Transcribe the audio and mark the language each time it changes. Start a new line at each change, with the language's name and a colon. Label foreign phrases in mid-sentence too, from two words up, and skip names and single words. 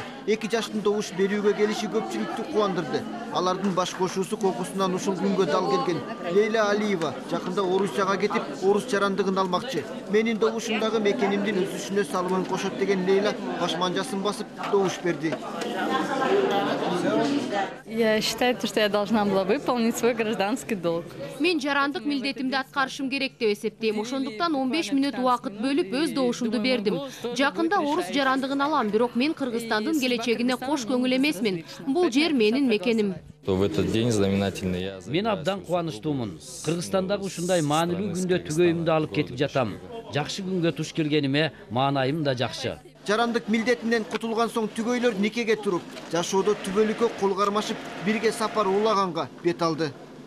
Kyrgyz: 2 жаштын добуш берүүгө келиши көпчүлүктү кубандырды. Алардын баш кошуусу кокусунан ушул күнгө дал келген Лейла Алиева жакында Орусияга кетип, орус жарандыгын алмакчы. Менин добушумдагы мекенимдин өсүшүнө салымын кошот деген Лейла баш манжасын басып добуш берди.
Russian: Я считаю, что я должна была выполнить свой гражданский долг.
Kyrgyz: Мен жарандык милдетимди аткарышым керек деп эсептейм. Ошондуктан 15 мүнөт убакыт бөлүп өз добушумду бердим. Жакында орус жарандыгын алам, бирок мен Кыргызстандын келечегине кош көңүл эмесмин. Бул жер менин мекеним.
Russian: В этот день знаменательный
Kyrgyz: Мен абдан кубанычтуумун. Кыргызстандагы ушундай маанилүү күндө түгөйүмдү алып кетип жатам. Жакшы күнгө туш келгениме маанайым да жакшы. Жарандык милдетинен кутулган соң түгөйлөр никеге туруп, жашоодо түбөлүккө кол кармашып, бирге сапар улаганга бет алды.